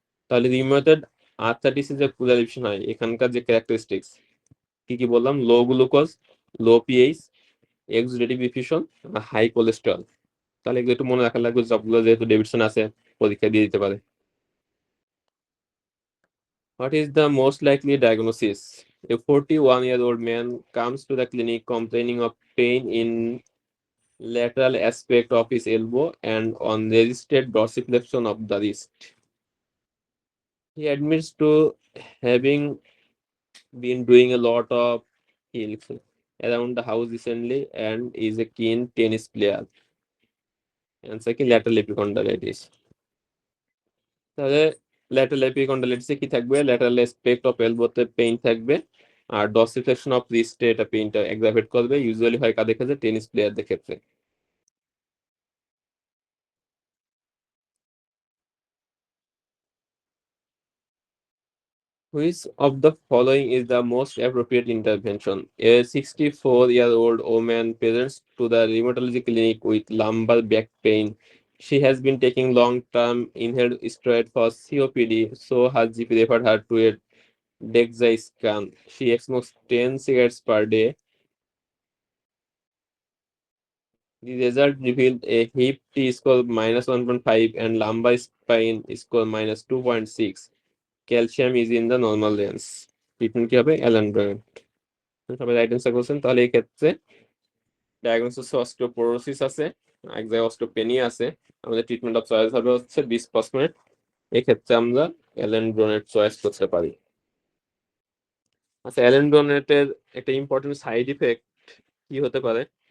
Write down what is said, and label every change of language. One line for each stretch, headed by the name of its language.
Bangla: তাহলে রিউমাটয়েড আর্থ্রাইটিসের যে প্রেসক্রিপশন হয়, এখানকার যে ক্যারেক্টারিস্টিক্স কি কি বললাম? লো গ্লুকোজ, লো pH, exudative effusion, high cholesterol. তাহলে এগুলো একটু মনে রাখা লাগবে, সবগুলো যেহেতু ডেভিডসন আছে পরীক্ষা দিয়ে দিতে পারে।
English: What is the most likely diagnosis? A 41-year-old man comes to the clinic complaining of pain in lateral aspect of his elbow and on resisted dorsiflexion of the wrist. He admits to having been doing a lot of hills around the house recently and is a keen tennis player. Answer
Bangla: কি
English: lateral epicondylitis.
Bangla: তাহলে lateral এপিকন্ডাইলিটিসে কি থাকবে? Lateral aspect of এলবোতে pain থাকবে, আর ডর্সিফ্লেকশন of রিস্টে এটা পেইনটা এক্সারবেট করবে। Usually হয় কাদের ক্ষেত্রে? Tennis প্লেয়ারদের ক্ষেত্রে।
English: Which of the following is the most appropriate intervention? A 64-year-old woman presents to the rheumatology clinic with lumbar back pain. She has been taking long-term inhaled steroid for COPD, so her GP referred her to a DEXA scan. She smokes 10 cigarettes per day. The result revealed a hip T score -1.5 and lumbar spine score -2.6. Calcium is in the normal range.
Bangla: Treatment কি হবে? অ্যালান্ড্রয়েড। সবাই right answer করছেন। তাহলে এই ক্ষেত্রে diagnosis osteoporosis আছে, এক জায়গায় অস্টিওপেনিয়া আছে। আমাদের ট্রিটমেন্ট অফ চয়েস হবে হচ্ছে বিসফসফোনেট। এক্ষেত্রে আমরা অ্যালান্ড্রোনেট চয়েস করতে পারি। আচ্ছা, অ্যালান্ড্রোনেটের একটা ইম্পর্টেন্ট সাইড ইফেক্ট কি হতে পারে?